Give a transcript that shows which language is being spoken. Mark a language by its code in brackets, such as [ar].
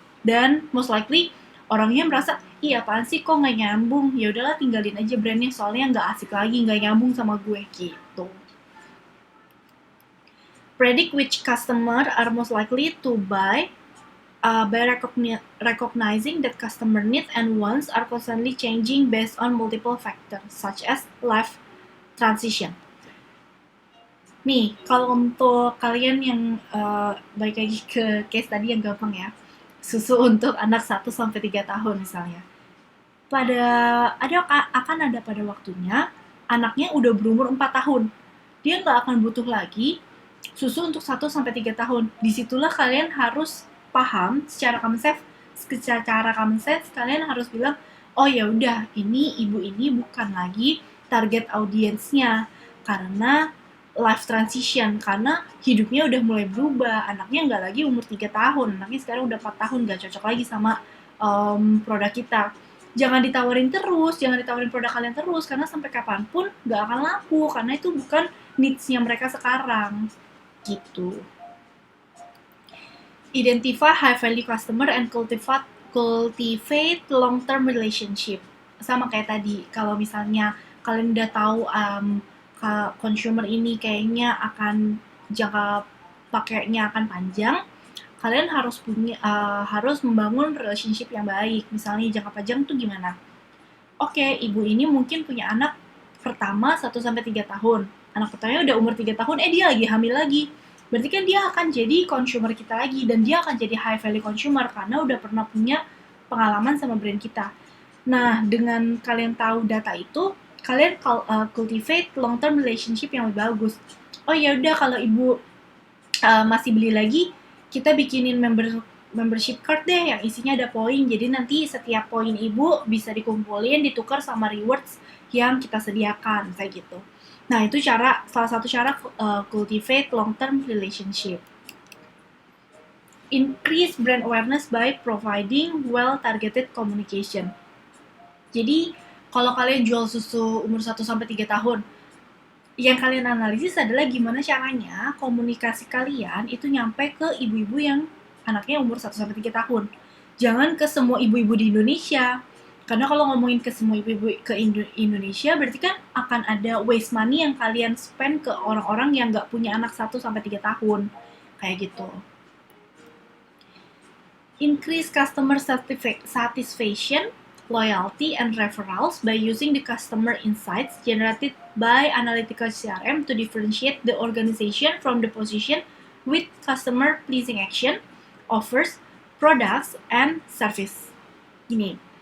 [id] Dan most likely orangnya merasa, iya apaan sih kok nggak nyambung, ya udahlah tinggalin aja brandnya, soalnya nggak asik lagi, nggak nyambung sama gue gitu. [en] Predict which customer are most likely to buy by recognizing that customer needs and wants are constantly changing based on multiple factors such as life transition. [id] Nih, kalau untuk kalian yang balik lagi ke case tadi yang gampang ya, susu untuk anak 1-3 tahun misalnya. Akan ada pada waktunya anaknya udah berumur 4 tahun. Dia nggak akan butuh lagi susu untuk 1-3 tahun. Disitulah kalian harus paham secara common sense kalian harus bilang, oh ya udah, ini ibu ini bukan lagi target audiensnya karena life transition, karena hidupnya udah mulai berubah, anaknya nggak lagi umur 3 tahun, anaknya sekarang udah 4 tahun, nggak cocok lagi sama produk kita. Jangan ditawarin produk kalian terus, karena sampai kapanpun nggak akan laku, karena itu bukan needs-nya mereka sekarang gitu. [en] Identify high value customer and cultivate long term relationship. [id] Sama kayak tadi, kalau misalnya kalian udah tahu consumer ini kayaknya akan jangka pakainya akan panjang, kalian harus membangun relationship yang baik. Misalnya jangka panjang tuh gimana? Oke, ibu ini mungkin punya anak pertama 1-3 tahun. Anak pertamanya udah umur 3 tahun, dia lagi hamil lagi. Berarti kan dia akan jadi consumer kita lagi, dan dia akan jadi high value consumer karena udah pernah punya pengalaman sama brand kita. Nah, dengan kalian tahu data itu, kalian [en] cultivate long term relationship [id] yang lebih bagus. Oh ya udah, kalau ibu masih beli lagi, kita bikinin membership card deh yang isinya ada poin. Jadi nanti setiap poin ibu bisa dikumpulin, ditukar sama rewards yang kita sediakan kayak gitu. Nah, itu salah satu cara [en] cultivate long-term relationship. Increase brand awareness by providing well-targeted communication. [id] Jadi, kalau kalian jual susu umur 1-3 tahun, yang kalian analisis adalah gimana caranya komunikasi kalian itu nyampe ke ibu-ibu yang anaknya umur 1-3 tahun. Jangan ke semua ibu-ibu di Indonesia. Karena kalau ngomongin ke semua ibu-ibu ke Indonesia, berarti kan akan ada waste money yang kalian spend ke orang-orang yang nggak punya anak 1-3 tahun. Kayak gitu. [en] Increase customer satisfaction, loyalty, and referrals by using the customer insights generated by analytical CRM to differentiate the organization from the position with customer-pleasing action, offers, products, and service. [id] Gini,